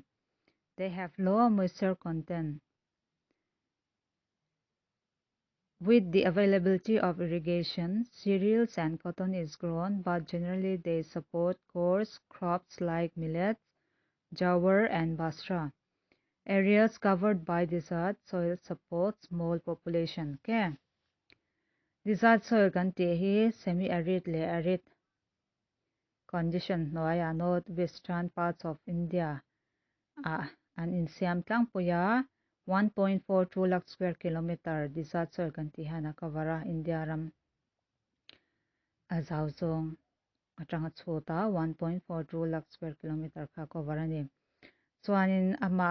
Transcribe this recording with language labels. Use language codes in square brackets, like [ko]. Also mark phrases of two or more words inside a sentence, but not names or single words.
[en] They have low moisture content. With the availability of irrigation, cereals and cotton is grown, but generally they support coarse crops like millets, jowar and basra. Areas covered by desert soil support small population. Okay. desert soil [lus] kan ti hi [en] semi arid [lus] le [en] arid condition [lus] hnuaiah [en] northwestern parts of India [lus] an insiam tlangpuya 1.42 [en] lakh square kilometer desert soil [lus] kan ti hana kavara India ram azau zong atanga chhuta 1.42 [en] lakh square kilometer [lus] kha cover ani chuanin ama